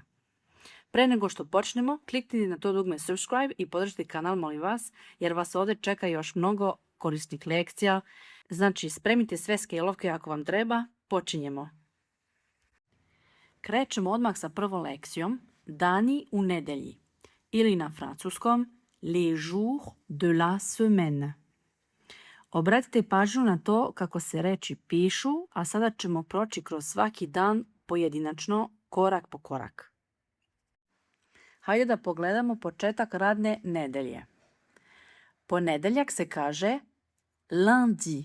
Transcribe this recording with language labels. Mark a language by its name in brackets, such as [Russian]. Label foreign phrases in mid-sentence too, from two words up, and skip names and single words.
[Serbian] Pre nego što počnemo, kliknite na to dugme subscribe i podržite kanal, molim vas, jer vas ovdje čeka još mnogo korisnih lekcija. Znači, spremite sve skelovke ako vam treba. Počinjemo. Krećemo odmah sa prvom lekcijom, dani u nedelji, ili na francuskom [French] les jours de la semaine. [Serbian] Obratite pažnju na to kako se reči pišu, a sada ćemo proći kroz svaki dan pojedinačno, korak po korak. Hajde da pogledamo početak radne nedelje. Ponedeljak se kaže lundi.